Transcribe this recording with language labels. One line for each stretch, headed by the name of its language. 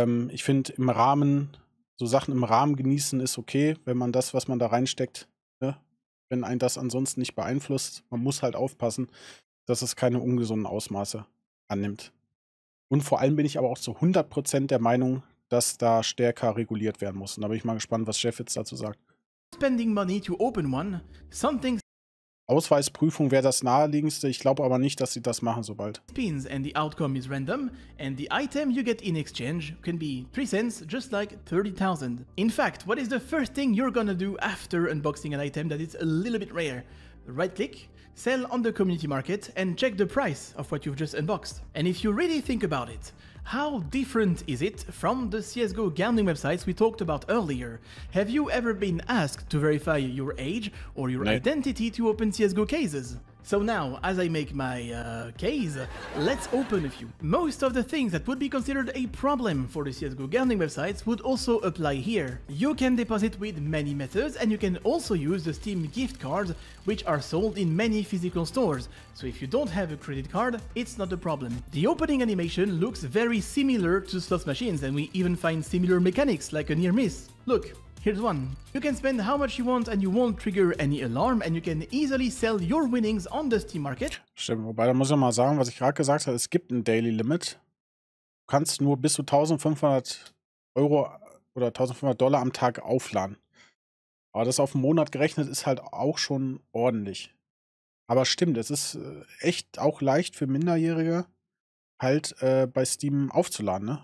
German: Ich finde im Rahmen so Sachen im Rahmen genießen ist okay, wenn man das, was man da reinsteckt, ne, wenn einen das ansonsten nicht beeinflusst. Man muss halt aufpassen, dass es keine ungesunden Ausmaße annimmt. Und vor allem bin ich aber auch zu 100% der Meinung, dass da stärker reguliert werden muss. Und da bin ich mal gespannt, was Jeff jetzt dazu sagt.
English: Spending money to open one, something
German: Ausweisprüfung wäre das Naheliegendste. Ich glaube aber nicht, dass sie das machen so bald.
English: spins and the outcome is random, and the item you get in exchange can be 3 cents, just like 30,000. In fact, what is the first thing you're gonna do after unboxing an item that is a little bit rare? Right click, sell on the community market, and check the price of what you've just unboxed. And if you really think about it, how different is it from the CSGO gambling websites we talked about earlier? Have you ever been asked to verify your age or your No. identity to open CSGO cases? So now, as I make my case, let's open a few. Most of the things that would be considered a problem for the CSGO gambling websites would also apply here. You can deposit with many methods, and you can also use the Steam gift cards, which are sold in many physical stores. So if you don't have a credit card, it's not a problem. The opening animation looks very similar to slot machines, and we even find similar mechanics like a near miss. Look. Here's one. You can spend how much you want and you won't trigger any alarm, and you can easily sell your winnings on the Steam market.
German: Stimmt, wobei, da muss ich mal sagen, was ich gerade gesagt habe, es gibt ein Daily Limit. Du kannst nur bis zu 1.500 € oder 1.500 $ am Tag aufladen. Aber das auf 'n Monat gerechnet ist halt auch schon ordentlich. Aber stimmt, es ist, echt auch leicht für Minderjährige halt, bei Steam aufzuladen, ne?